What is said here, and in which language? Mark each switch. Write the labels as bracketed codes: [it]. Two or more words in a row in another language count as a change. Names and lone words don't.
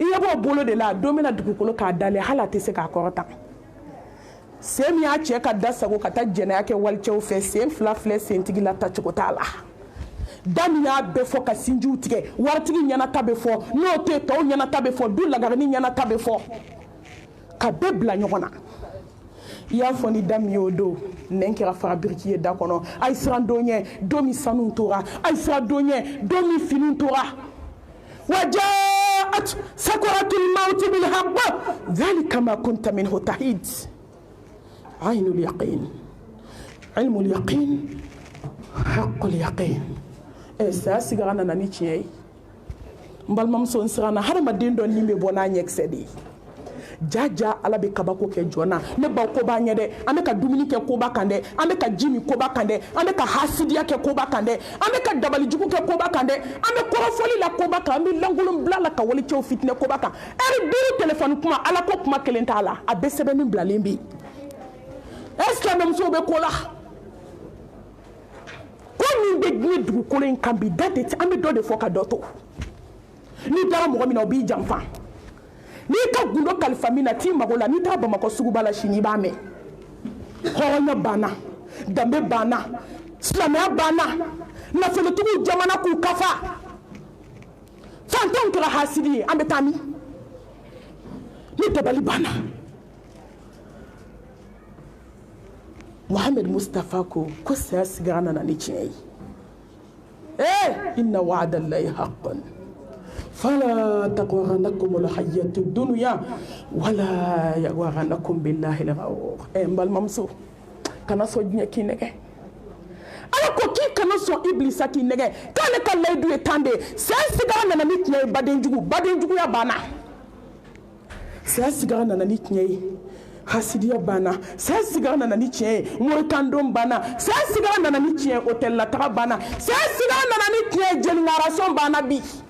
[bm] ɲɛ b'o bolo de la don min na dugukolo k'a dalen hali a tɛ se k'a kɔrɔtan sen min y'a cɛ ka da sago ka taa jɛnɛya kɛ walicɛw fɛ sen fila filɛ sentigi la tacogo t'a la da min y'a bɛɛ fɔ ka sinjiw tigɛ waritigi ɲɛna ta bɛ fɔ n'o tɛ tɔw ɲɛna ta bɛ fɔ du lagarini ɲɛna ta bɛ fɔ ka bɛɛ bila ɲɔgɔn na i y'a fɔ ni da min y'o don nɛn kɛra fara biriki ye da kɔnɔ a ye siran don ɲɛ don min sanuw tora a ye siran don ɲɛ don min finiw tora [ar] وجاءت سكرة الموت بالحق ذلك ما كنت منه تحيد عين اليقين علم اليقين حق اليقين سأسيغانا نانيتشي [bm] mbalmamuso nsirana hadamaden dɔ nin bɛ bɔ n'a ɲɛkisɛ de ye jaja Ala bɛ kabako kɛ jɔnna ne baw ko b'a ɲɛ dɛ an bɛ ka dumuni kɛ koba kan dɛ an bɛ ka ji min koba kan dɛ an bɛ ka hasidiya kɛ koba kan dɛ an bɛ ka dabalijugu kɛ koba kan dɛ an bɛ kɔrɔfɔli la koba kan an bɛ lankolon bila la ka walicɛw fitinɛ koba kan heure 5 téléphone kuma Ala ko kuma kelen t'a la a bɛɛ sɛbɛnni bilalen bɛ yen [fr] est-ce que [bm] silamɛmusow bɛ ko la ko min bɛ diɲɛ dugukolo in kan bi da tɛ an bɛ dɔ de fɔ ka dɔ to n'i dara mɔgɔ min na o b'i janfa n'i ka gundo kalifa min na t'i mago la n'i taa Bamakɔ suguba la sini i b'a mɛn hɔrɔnya banna danbe banna silamɛya banna nafolotigiw jamana k'u kafa fantanw kɛra hasidi ye an bɛ taa min ni dabali banna Mohamed Mustafa ko saya sigara nana ni tiɲɛ ye [ar] إن وعد الله حقا فلا تغرنكم الحياة الدنيا ولا يغرنكم بالله الغرور [bm] n balimamuso kana sɔn diɲɛ k'i nɛgɛ ala ko k'i kana sɔn iblisa k'i nɛgɛ k'ale ka layidu ye tan de saya sigara nana ni tiɲɛ ye badenjuguya banna saya sigara nana ni tiɲɛ ye hasidiya banna saya sigara nana ni tiɲɛ ye morikandon banna saya sigara nana ni tiɲɛ ye hôtel la taga banna saya sigara nana ni tiɲɛ ye jeliŋarason banna bi